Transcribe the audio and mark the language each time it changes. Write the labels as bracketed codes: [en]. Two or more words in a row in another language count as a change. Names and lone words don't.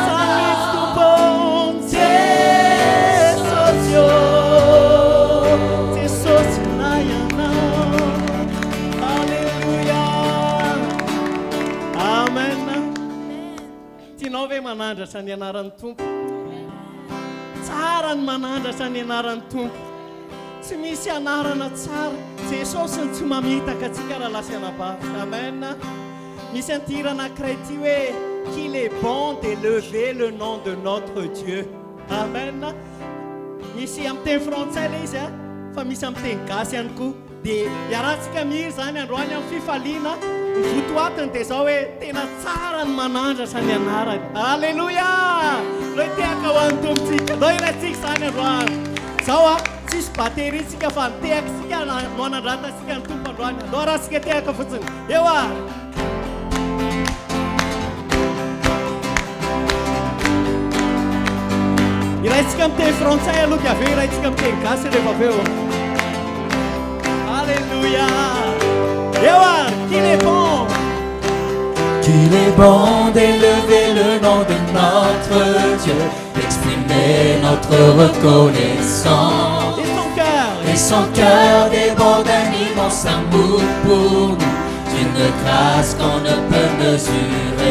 [mg] Manandratra ny anaran'ny tompo, tsara ny manandratra ny anaran'ny tompo, tsy misy anarana tsara Jesosy ny tsy mamitaka atsika raha lasa anabavika. Amen. Misy an'ity anankiray ity hoe [fr] qu'il est bon d'élever le nom de notre Dieu. [mg] Amen. Misy amin'ny teny frantsay ilay izy fa misy amin'ny teny gasy ihany koa. Dia iarahantsika mihiry zany androany amin'ny fifaliana. Ny votoatiny dia zao hoe tena tsara ny manandratra ny anarany. Alleluia! Loi tehaka ho an'ny tompontsika. Loi ilaitsika zany androany. Zao tsisy bateritsika fa nitehakasika manandratasika ny tompo androany. Loa raha sika tehaka fotsiny. Eo antsika miteny frantsay aloha avera itsika miteny gasy rehefa avy eo. [fr] Alléluia. [mg] Eo ary [fr] qu'il est bon. Qu'il est bon d'élever le nom de notre Dieu, d'exprimer notre reconnaissance. Et son cœur déborde d'un immense amour pour nous, d'une grâce qu'on ne peut mesurer.